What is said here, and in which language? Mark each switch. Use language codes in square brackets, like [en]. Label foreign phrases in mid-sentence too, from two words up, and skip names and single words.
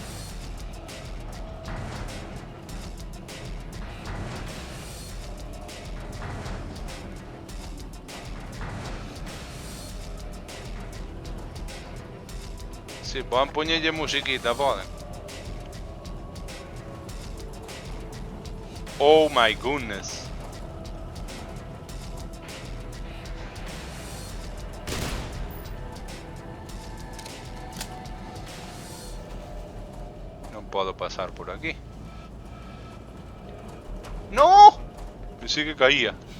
[gl] Si, poden poñerlle musiquita, poden. [en] Oh my goodness. [gl] Non podo pasar por aquí. [es] ¡No! Pensé que caía.